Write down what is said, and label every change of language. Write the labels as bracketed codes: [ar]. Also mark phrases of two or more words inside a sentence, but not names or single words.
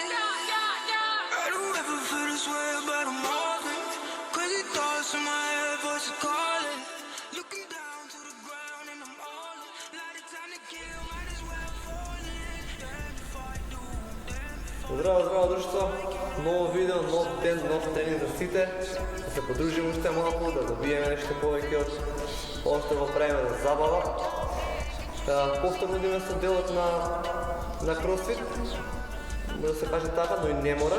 [en] I don't ever feel this way about a moment. Crazy thoughts in my head, voice are calling. Looking down to the ground and I'm all in. Light of time to kill, might as well fall in. Damn if I do, damn if I do. [mk] Здраво друштво, ново видео, нов ден, нов тренинг за сите. Да се подружим уште малку, да добиеме нешто повеќе од ова што го правиме за забава. Повторно идеме со делот на кросфит, да се каже така, но и не мора.